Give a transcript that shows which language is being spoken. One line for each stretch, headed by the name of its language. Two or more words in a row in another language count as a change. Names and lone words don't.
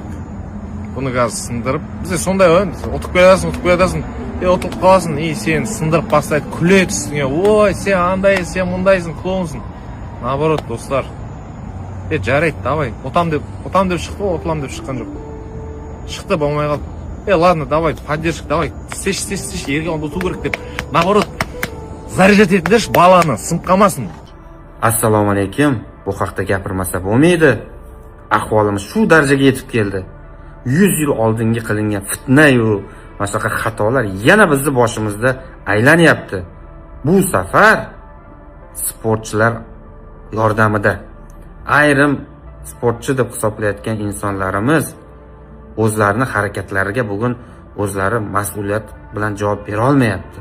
Kazakh: Бұны қазір сындырып, бізде сондай ойын, ұтып келесің, ұтылып қаласың, сен сындырып бастайды, күледі үстіңе, ой, сен андайсың, сен мұндайсың, клоунсың. Наоборот, достар, жарайды, давай, ұтам деп шықты, ұтылам деп шыққан жоқ. Шықты, болмай қалды.
Russian: Ладно, давай, поддержка, давай,
Kazakh: сеш, ерге оны ұту керек деп. Наоборот, заряжать етіңдерші баланы, сынып қалмасын.
Uzbek: Assalomu alaykum. Bu haqda gapirmasa bo'lmaydi. Ahvolimiz shu darajaga yetib keldi. 100 yil oldingi qilingan fitna-yu boshqa xatolar yana bizni boshimizda aylanyapti. Bu safar sportchilar yordamida ayrim sportchi deb hisoblayotgan insonlarimiz o'zlarining harakatlariga bugun o'zlari mas'uliyat bilan javob bera olmayapti.